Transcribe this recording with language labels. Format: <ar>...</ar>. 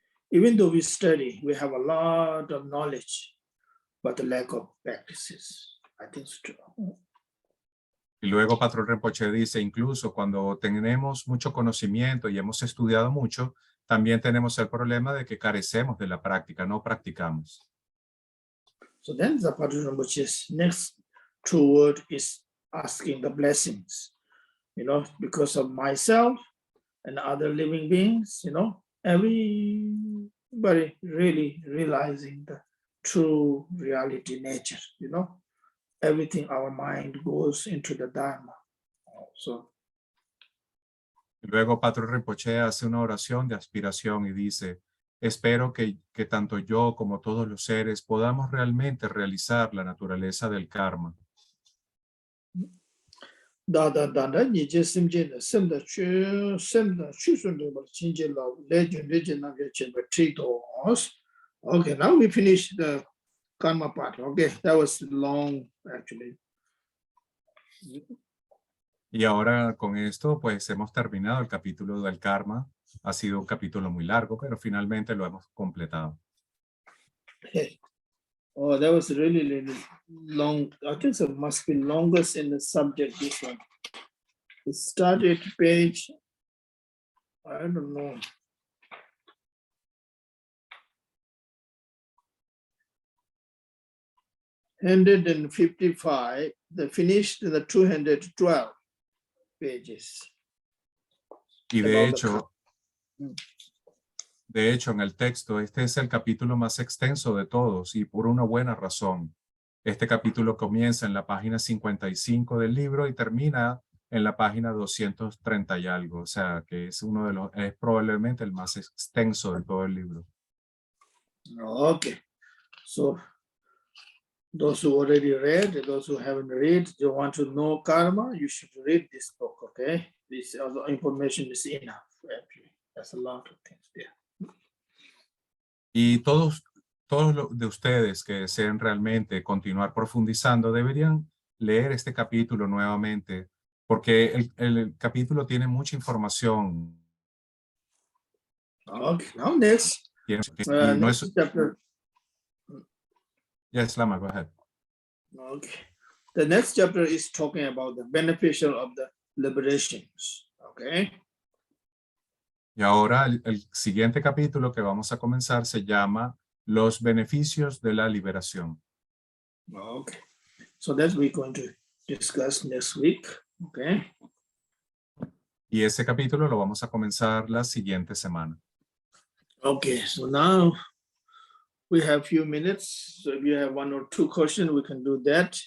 <en>Even though we study, we have a lot of knowledge, but a lack of practices. I think it's true.</en> <es>Y luego Patrul Rimpoche dice, incluso cuando tenemos mucho conocimiento y hemos estudiado mucho, también tenemos el problema de que carecemos de la práctica, no practicamos.</es> <en>So then the Patrul Rimpoche's next true word is asking the blessings, because of myself and other living beings, everybody really realizing the true reality nature, everything our mind goes into the Dharma. So,</en> <es>luego Patrul Rimpoche hace una oración de aspiración y dice, espero que tanto yo como todos los seres podamos realmente realizar la naturaleza del karma. Dada dada nije simje na simda chusun de chinje la legend na chemba tritos.</es> <en>Okay, now we finish the karma part. Okay, that was long actually.</en> <es>Y ahora con esto pues hemos terminado el capítulo del karma. Ha sido un capítulo muy largo, pero finalmente lo hemos completado.</es> <en>Okay. Oh, that was really, really long. I think it must be longest in the subject, this one. It started page, I don't know. 155, they finished the 212 pages.</en> <es>Y</es> <en>About</en> <es>de hecho, en el texto, este es el capítulo más extenso de todos y por una buena razón. Este capítulo comienza en la página 55 del libro y termina en la página 230 y algo. O sea, que es es probablemente el más extenso de todo el libro.</es> <en>Okay, so those who already read, those who haven't read, you want to know karma, you should read this book, okay? This other information is enough, actually. There's a lot of things there.</en> <es>Y todos de ustedes que deseen realmente continuar profundizando deberían leer este capítulo nuevamente, porque el capítulo tiene mucha información.</es> <en>Okay, now next,</en> <es>Y no es...</es> <en>next chapter. Yes, Lama, go ahead. Okay, the next chapter is talking about the beneficial of the liberations, okay?</en> <es>Y ahora el siguiente capítulo que vamos a comenzar se llama Los beneficios de la liberación.</es> <en>Okay, so that we're going to discuss next week, okay?</en> <es>Y ese capítulo lo vamos a comenzar la siguiente semana.</es> <en>Okay, so now we have few minutes. So if you have one or two questions, we can do that.</en>